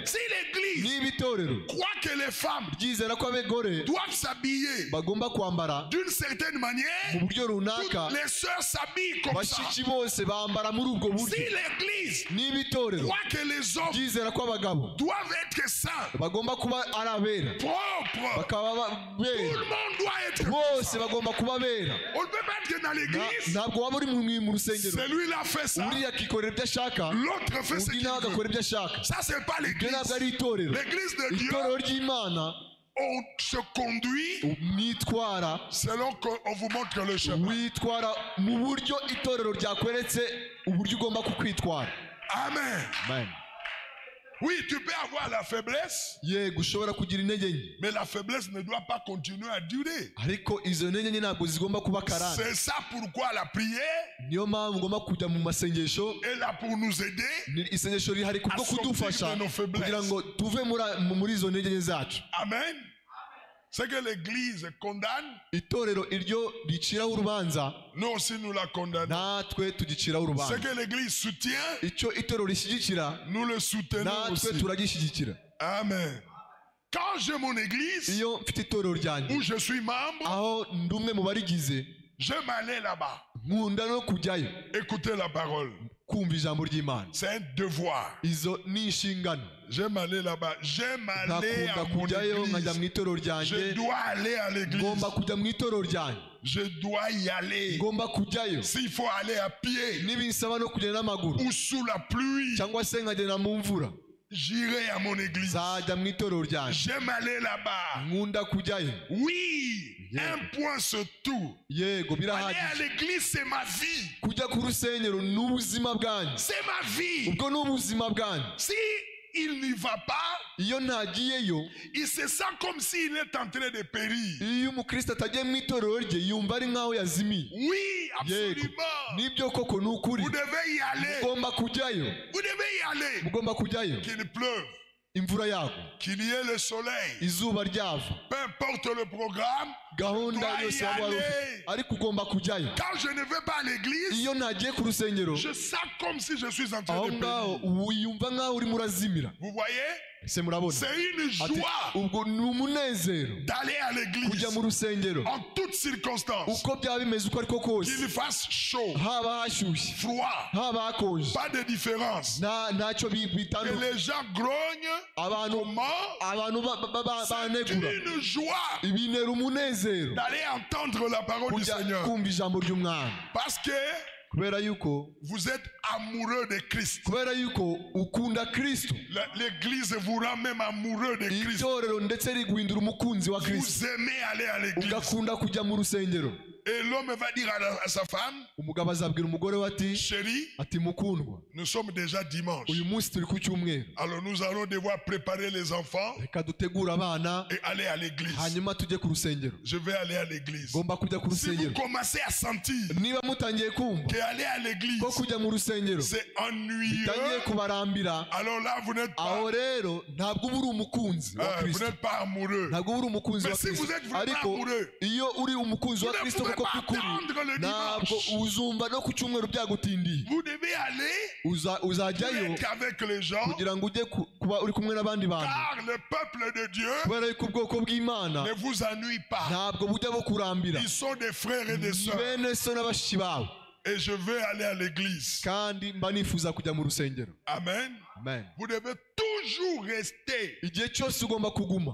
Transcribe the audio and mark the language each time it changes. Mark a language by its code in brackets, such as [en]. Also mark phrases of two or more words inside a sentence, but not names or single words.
[fr] Si l'Église [rw] niba itorero [fr] croit que les femmes [rw] ryizera ko abagore [fr] doivent s'habiller [rw] bagomba kwambara [fr] d'une certaine [rw] mu [fr] manière, [rw] buryo runaka, [fr] toutes les sœurs s'habillent comme ça. [rw] bashiki bose bambara muri ubwo [fr] Si [rw] buryo. [fr] l'Église [rw] niba itorero [fr] croit que les hommes [rw] ryizera ko abagabo [fr] doivent être saints, [rw] bagomba kuba ari abera, [fr] propres, [rw] bakaba [fr] tout [rw] bera, [fr] le monde doit être [rw] bose bagomba kuba bera. [fr] On ne peut pas être dans l'église, [rw] Ntabwo waba uri mu rusengero [fr] celui-là fait ça, [rw] uriya akikorera ibyo ashaka, [fr] l'autre fait ce [rw] undi [fr] qu'il [rw] nawe [fr] veut. [rw] agakora ibyo ashaka. [fr] Ça, c'est pas [rw] Ibyo ntabwo ari [fr] l'église. [rw] itorero. [fr] L'église de Dieu, [rw] Itorero ry'Imana [fr] on se conduit [rw] mwitwara, [fr] selon qu'on vous montre le chemin. [rw] witwara mu buryo itorero ryakweretse uburyo ugomba kukwitwara. [fr] Amen. [rw] Amen. [fr] Oui, tu peux avoir la faiblesse, [rw] Yego ushobora kugira intege nke, [fr] mais la faiblesse ne doit pas continuer à durer. [rw] ariko izo ntege nke ntabwo zigomba kuba karande. [fr] C'est ça pourquoi la prière [rw] Niyo mpamvu ugomba kujya mu masengesho. [fr] est là pour nous aider. [rw] Isengesho rihari kubwo kudufasha kugira ngo tuve muri izo ntege nke zacu. Amen. [fr] C'est que l'église condamne, [rw] Itorero iryo riciraho urubanza, [fr] nous aussi nous la condamnons. [rw] natwe tugiciraho [fr] C'est [rw] urubanza. [fr] que l'église soutient, [rw] Icyo itorero rishyigikira, [fr] nous le soutenons [rw] natwe [fr] aussi. [rw] turagishyigikira. [fr] Amen. Quand j'ai mon église [rw] Iyo mfite itorero ryanjye [fr] où je suis membre, [rw] aho ndi umwe mu barigize, [fr] j'aime aller là-bas, [rw] nkunda no kujyayo [fr] écouter la parole. [rw] kumva ijambo ry'Imana. [fr] C'est un devoir. [rw] Izo ni inshingano. [fr] J'aime aller là-bas. J'aime aller [rw] Nkakunda [fr] à mon [rw] kujyayo nkajya mu [fr] église. [rw] itorero [fr] Je [rw] ryanjye, [fr] dois aller à l'église. [rw] ngomba kujya mu itorero ryanjye, [fr] Je dois y aller. [rw] ngomba kujyayo. [fr] S'il faut aller à pied [rw] Nibinsaba no kugenda n'amaguru [fr] ou sous la pluie, [rw] cyangwa se nkagenda mu mvura, [fr] j'irai à mon église. [rw] nzajya mu itorero ryanjye. [fr] J'aime aller là-bas. [rw] Nkunda kujyayo. [fr] Oui, [rw] Yeah. [fr] un point c'est tout. [rw] Yego [fr] Aller à [rw] birahagije. [fr] l'église, c'est ma vie. [rw] Kujya ku rusengero ni ubuzima bwanjye. [fr] C'est ma vie. [rw] Ubwo ni ubuzima bwanjye. [fr] Si il n'y va pas, [rw] Iyo ntagiyeyo, [fr] il se sent comme s'il est en train de périr. [rw] iyo umukristo atagiye mu itorero rye yumva ari nk'aho yazimiye. [fr] Oui, [rw] Yego [fr] absolument. [rw] nibyo koko ni ukuri. [fr] Vous devez y aller. [rw] Mugomba kujyayo, [fr] Vous devez y aller. [rw] mugomba kujyayo. [fr] Qu'il pleuve, [rw] Imvura yagwa, [fr] qu'il y ait le soleil. [rw] izuba ryava, [fr] Peu importe le programme, [rw] gahunda [fr] Dois [rw] yose y waba wari ufite, [fr] aller. [rw] ariko ugomba kujyayo. [fr] quand je ne vais pas à l'église, [rw] Iyo ntagiye ku rusengero, [fr] je sens comme si je suis en train [rw] aho [fr] de [rw] ngaho [fr] périr. [rw] wiyumva nk'aho urimo urazimira. [fr] Vous voyez? [rw] Ese murabona? [fr] C'est une [rw] Ati, [fr] joie [rw] ubwo ni umunezero [fr] d'aller à [rw] kujya [fr] l'église [rw] mu rusengero, [fr] en toutes circonstances. [rw] uko byaba bimeze uko ariko kose, [fr] Qu'il fasse chaud, [rw] haba hashyushye, [fr] froid, [rw] haba hakonje, [fr] pas de différence. [rw] ntacyo [fr] Que [rw] bitandukanye. [fr] les gens grognent, [rw] Abantu [fr] comment? C'est [rw] banegura, [fr] une joie [rw] ibinera umunezero [fr] d'aller entendre la parole du [rw] kujya [fr] Seigneur. [rw] kumva ijambo ry'Umwami, [fr] Parce que [rw] kubera yuko [fr] vous êtes amoureux de Christ. [rw] kubera yuko ukunda Kristo. [fr] L'église vous rend même amoureux de Christ. [rw] Itorero ndetse riguhindura umukunzi wa Kristo, [fr] Vous aimez aller à l'église. [rw] ugakunda kujya mu rusengero. [fr] Et l'homme va dire à sa femme, [rw] Umugabo azabwira umugore we ati, [fr] chérie, [rw] ati mukundwa, [fr] nous sommes déjà dimanche. [rw] uyu munsi turi ku cyumweru, [fr] Alors nous allons devoir préparer les enfants [rw] reka dutegure abana [fr] et aller à l'église. [rw] hanyuma tujye ku rusengero. [fr] Je vais aller à l'église. [rw] Ngomba kujya ku [fr] Si vous [rw] rusengero. [fr] commencez à sentir [rw] Niba mutangiye kumva [fr] qu'aller à l'église, [rw] ko kujya mu rusengero [fr] c'est [rw] bitangiye [fr] ennuyeux, [rw] kubarambira, [fr] alors là, vous n'êtes [rw] aho [fr] pas, [rw] rero ntabwo uba uri umukunzi wa [fr] vous [rw] Kristo, [fr] n'êtes pas amoureux. [rw] ntabwo uba uri umukunzi [fr] Mais [rw] wa [fr] si [rw] Kristo. [fr] vous êtes vraiment [rw] Ariko [fr] amoureux, [rw] iyo uri umukunzi wa [fr] vous ne [rw] Kristo [fr] pouvez [rw] koko [fr] pas [rw] by'ukuri, [fr] attendre le [rw] ntabwo [fr] dimanche. [rw] uzumva no ku cyumweru byagutindiye. [fr] Vous devez aller [rw] Uzajyayo [fr] être avec les gens, [rw] kugira ngo ujye kuba uri kumwe n'abandi bantu, [fr] car le peuple de Dieu [rw] kubera yuko ubwoko bw'Imana [fr] ne vous ennuie pas. [rw] ntabwo bujya bukurambira. [fr] Ils sont des frères et des [rw] Ni [fr] sœurs. [rw] bene so na bashiki bawe, [fr] Et je veux aller à l'église. [rw] kandi mba nifuza kujya mu rusengero. [fr] Amen. [rw] Amen. [fr] Vous devez toujours rester [rw] Igihe cyose ugomba kuguma